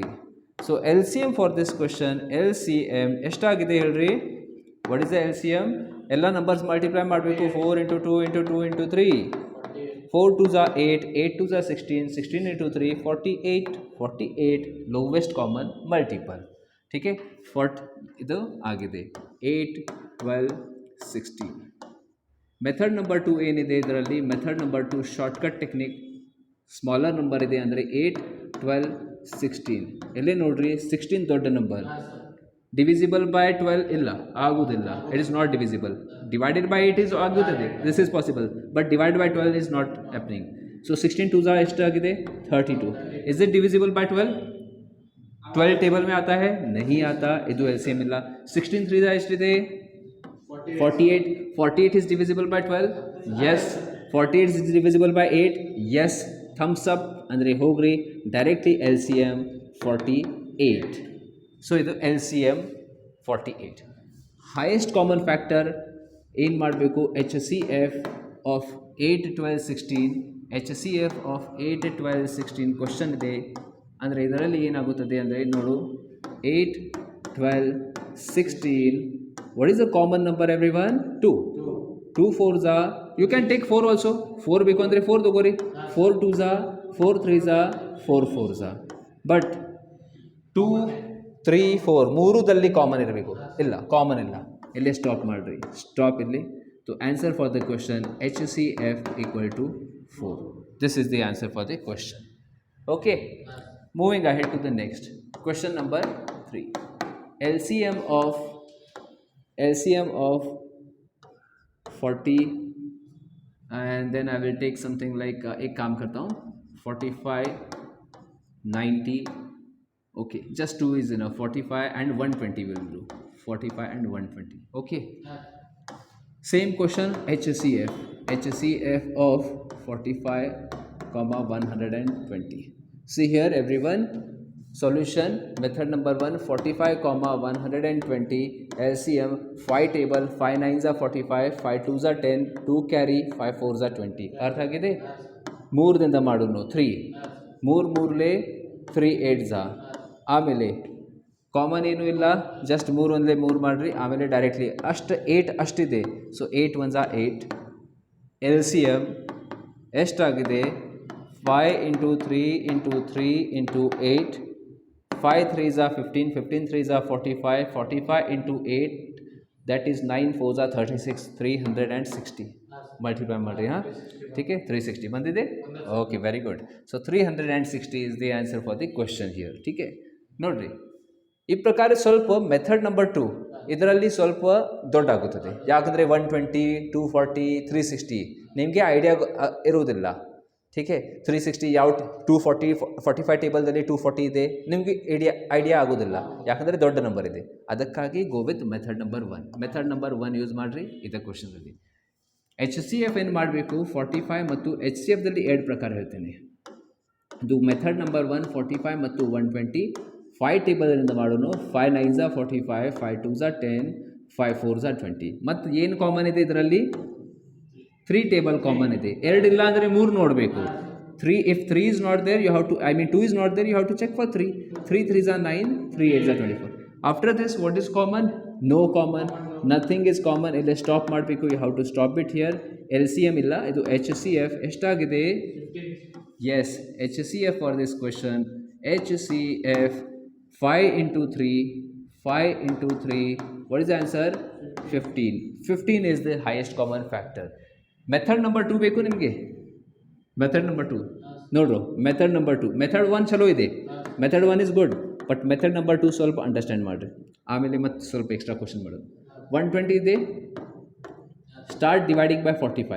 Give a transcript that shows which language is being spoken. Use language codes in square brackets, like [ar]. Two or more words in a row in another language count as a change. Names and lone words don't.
[en] so L C M for this question, L C M [kn] ಎಷ್ಟಾಗಿದೆ ಹೇಳ್ರಿ, [en] what is the L C M? [kn] ಎಲ್ಲ ನಂಬರ್ಸ್ ಮಲ್ಟಿಪ್ಲೈ ಮಾಡಬೇಕು. 4 × 2 × 2 × 3 4 2 8 8 2 16 16 × 3 48 48 [en] lowest common multiple. [hi] ठीक है, [kn] 40 ಇದು ಆಗಿದೆ, 8 12 16. [en] method number 2 [kn] ಏನಿದೆ ಇದರಲ್ಲಿ, [en] method number 2 shortcut technique. smaller number [kn] ಇದೆ ಅಂದರೆ 8 12 16. ಎಲ್ಲೇ ನೋಡ್ರಿ, 16 ದೊಡ್ಡ ನಂಬರ್. [en] divisible by 12 [kn] ಇಲ್ಲ, ಆಗುವುದಿಲ್ಲ, [en] it is not divisible. divided by 8 is ಆಗುತ್ತದೆ, this is possible, but divide by 12 is not happening. [kn] ಸೊ 16 2 ಎಷ್ಟಾಗಿದೆ, 32. [en] is it divisible by 12? [hi] 12 टेबल में आता है, नहीं आता, [kn] ಇದು ಎಲ್ ಸಿ ಎಮ್ ಇಲ್ಲ. 16 3 ಎಷ್ಟಿದೆ, 48. [en] 48 is divisible by 12, yes. 48 is divisible by 8, yes. Thumbs up [kn] ಅಂದರೆ ಹೋಗ್ರಿ, [en] directly L C M [kn] 48. ಸೊ ಇದು ಎಲ್ ಸಿ ಎಮ್ 48. [en] highest common factor [kn] ಏನು ಮಾಡಬೇಕು, [en] H C F of 8 12 16. H C F of 8 12 16 question ಇದೆ. [kn] ಅಂದರೆ ಇದರಲ್ಲಿ ಏನಾಗುತ್ತದೆ ಅಂದರೆ ನೋಡು, 8 12 16. [en] What is the common number everyone? 2. 2 4s are, you can take 4 also. [kn] 4 ಬೇಕು ಅಂದರೆ 4 ತಗೋರಿ. [en] 4 2s are, 4 3s are, 4 4s are. [kn] ಬಟ್ 2 3 4 ಮೂರದಲ್ಲಿ ಕಾಮನ್ ಇರಬೇಕು, ಇಲ್ಲ ಕಾಮನ್ ಇಲ್ಲ, ಇಲ್ಲೇ ಸ್ಟಾಪ್ ಮಾಡಿರಿ, ಸ್ಟಾಪ್ ಇಲ್ಲಿ. [en] so answer for the question H C F equal to 4. this is the answer for the question. okay, moving ahead to the next question number 3. LCM of 40 and then I will take something like [hi] एक काम करता हूँ, [en] 45 90. okay, just 2 is enough. 45 and 120 will do. 45 and 120. okay, same question, HCF of 45 comma 120. see here everyone, solution method number 1, 45 comma 120. LCM 5 table, 5 9s are 45, 5 2s are 10, 2 carry, 5 4s are 20. [kn] ಅರ್ಥ ಆಗಿದೆ? 3ದಿಂದ ಮಾಡೋಣ, 3 3 3 3 [en] 8s are. [kn] ಆಮೇಲೆ ಕಾಮನ್ ಏನೂ ಇಲ್ಲ, ಜಸ್ಟ್ 3 ಒಂದಲೇ 3 ಮಾಡಿರಿ, ಆಮೇಲೆ ಡೈರೆಕ್ಟ್ಲಿ ಅಷ್ಟು 8 ಅಷ್ಟಿದೆ. ಸೊ 8 [en] 1s are 8. [kn] LCM ಎಷ್ಟಾಗಿದೆ, 5 × 3 × 3 × 8. [en] 5 3s are 15, 15 3s are 45, 45 into 8, that is 9 4s are 36, 360. [kn] ಮಲ್ಟಿಪ್ಲೈ ಮಾಡಿರಿ, ಹಾಂ, [hi] ठीक है, [kn] 360 ಬಂದಿದೆ. [en] okay, very good. so 360 is the answer for the question here. [hi] ठीक है, [kn] ನೋಡಿರಿ, ಈ ಪ್ರಕಾರ ಸ್ವಲ್ಪ [en] method number 2 [kn] ಇದರಲ್ಲಿ ಸ್ವಲ್ಪ ದೊಡ್ಡ ಆಗುತ್ತದೆ, ಯಾಕಂದರೆ 120 240 360 ನಿಮಗೆ ಐಡಿಯಾ ಇರುವುದಿಲ್ಲ. [hi] ठीक है [kn] 360 ಯಾವ 240 45 ಟೇಬಲ್ದಲ್ಲಿ 240 ಇದೆ, ನಿಮಗೆ ಐಡಿಯಾ ಆಗೋದಿಲ್ಲ, ಯಾಕಂದರೆ ದೊಡ್ಡ ನಂಬರ್ ಇದೆ. ಅದಕ್ಕಾಗಿ [en] go with method number 1. method number 1 use [kn] ಮಾಡಿರಿ ಇದೇ ಕ್ವಶನಲ್ಲಿ. ಎಚ್ ಸಿ ಎಫ್ ಏನು ಮಾಡಬೇಕು 45 ಮತ್ತು ಎಚ್ ಸಿ ಎಫ್ದಲ್ಲಿ 2 ಪ್ರಕಾರ ಹೇಳ್ತೇನೆ. ಇದು [en] method number 1 [kn] 45 ಮತ್ತು 120 5 ಟೇಬಲ್ನಿಂದ ಮಾಡೋಣ. [en] 5 9s 45, 5 2s 10, 5 4s 20. [kn] ಮತ್ತು ಏನು ಕಾಮನ್ ಇದೆ ಇದರಲ್ಲಿ 3 ಟೇಬಲ್ ಕಾಮನ್ ಇದೆ. 2 ಇಲ್ಲ ಅಂದರೆ 3 ನೋಡಬೇಕು. [en] 3 if 3 is not there you have to 2 is not there you have to check for 3. 3 3s 9, 3 8s 24. After this what is common? No common, nothing is common. [kn] ಇಲ್ಲಿ ಸ್ಟಾಪ್ ಮಾಡಬೇಕು. [en] you have to stop it here. [kn] LCM ಇಲ್ಲ, ಇದು HCF ಎಷ್ಟಾಗಿದೆ? [en] Yes, HCF for this question, HCF 5 into 3, 5 into 3, what is the answer? 15. 15 is the highest common factor. method number 2 [kn] ಬೇಕು ನಿಮಗೆ. [en] method number 2 [kn] ನೋಡ್ರು. [en] method number 2 method 1 [kn] ಚಲೋ ಇದೆ, [en] method 1 is good, but method number 2 [kn] ಸ್ವಲ್ಪ ಅಂಡರ್ಸ್ಟ್ಯಾಂಡ್ ಮಾಡಿರಿ, ಆಮೇಲೆ ಮತ್ತೆ ಸ್ವಲ್ಪ [en] extra question [kn] ಮಾಡೋದು. [en] 120 ಇದೆ, start dividing by 45.